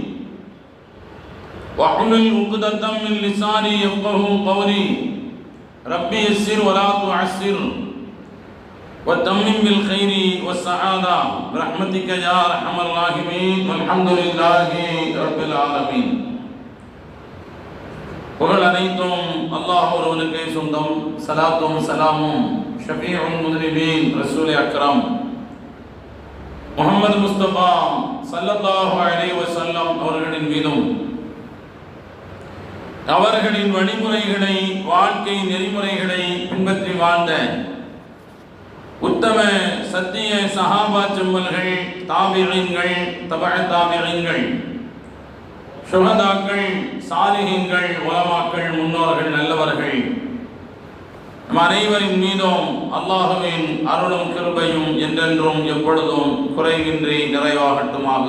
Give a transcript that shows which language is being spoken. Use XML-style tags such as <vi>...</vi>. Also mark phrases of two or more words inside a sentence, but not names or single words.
<ar>واحلل عقدة من لساني يفقهوا قولي ربي يسر ولا تعسر وتمم بالخير والسعادة برحمتك يا أرحم الراحمين والحمد لله رب العالمين.</ar> <ta>புகழ் அனைத்தும் அல்லாஹ் ஒருவனுக்கே சொந்தம். சலாத்தும் சலாமும்</ta> <ar>شفيع المذنبين</ar> <ta>ரசூல் அக்ரம் முஹம்மது முஸ்தபா</ta> <ar>صلى الله عليه وسلم</ar> <ta>அவர்களின் மீதும் அவர்களின் வழிமுறைகளை வாழ்க்கை நெறிமுறைகளை பின்பற்றி வாழ்ந்த உத்தம சத்திய சஹாபா செம்மல்கள் தாபிஈன்கள் தபஅ தாபிஈன்கள் ஷுஹதாக்கள் சாலிஹீன்கள் உலமாக்கள் முன்னோர்கள் நல்லவர்கள் நம் அனைவரின் மீதும் அல்லாஹ்வின் அருளும் கிருபையும் என்றென்றும் எப்பொழுதும் குறைவின்றி நிறைவாகட்டுமாக.</ta>